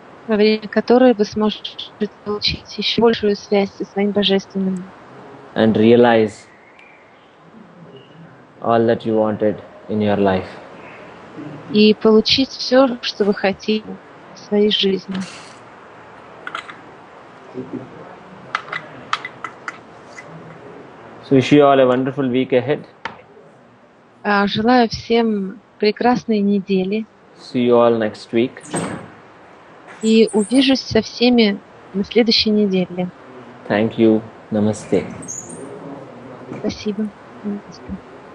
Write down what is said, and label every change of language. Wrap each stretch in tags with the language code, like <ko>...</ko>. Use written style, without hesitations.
<ru>во время которой вы сможете получить еще большую связь со своим божественным.</ru> <en>And realize all that you wanted in your life.</en> <ru>И получить все, что вы хотите в своей жизни.</ru> <en>So wish you all a wonderful week ahead.</en> <ru>Желаю всем прекрасной недели.</ru> <en>See you all next week.</en> <ru>И увижусь со всеми на следующей неделе.</ru> <en>Thank you. Namaste.</en> <ru>Спасибо. Namaste.</ru>